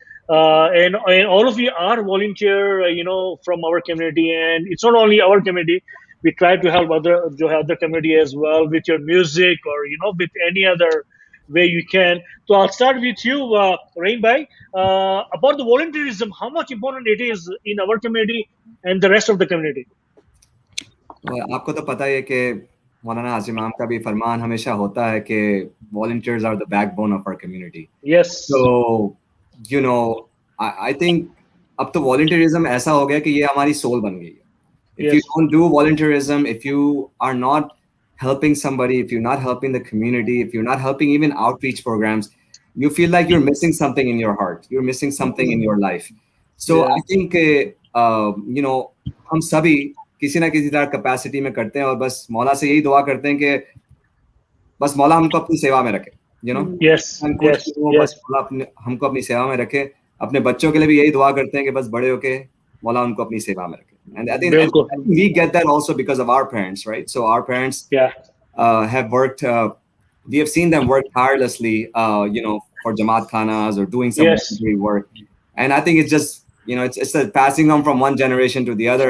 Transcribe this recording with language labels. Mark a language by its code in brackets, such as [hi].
[en] And all of you are volunteer, from our community, and it's not only our community. We try to help other community as well with your music or with any other way you can. So I'll start with you, Rain Bhai, about the volunteerism. How much important it is in our community and the rest of the community? [hi] आपको तो पता है कि मौलाना हाशिम इमाम का भी फरमान हमेशा होता है कि [en] volunteers are the backbone of our community. Yes. So I think [hi] अब तो volunteerism ऐसा हो गया कि ये हमारी soul बन गई है. [en] If you don't do volunteerism, if you are not helping somebody, if you're not helping the community, if you're not helping even outreach programs, you feel like you're missing something in your heart. You're missing something in your life. So I think [hi] हम सभी किसी ना किसी तरह capacity में करते हैं और बस मौला से यही दुआ करते हैं कि बस मौला हमको अपनी सेवा में रखे. [en] Yes. [hi] बस मौला हमको अपनी सेवा में रखे. अपने बच्चों के लिए भी यही दुआ करते हैं कि बस बड़े होके मौला उनको अपनी सेवा में रखे. [en] And I think we get that also because of our parents, right? So our parents have worked, we have seen them work tirelessly, for Jamaat Khanas or doing some voluntary work. And I think it's just, it's a passing on from one generation to the other.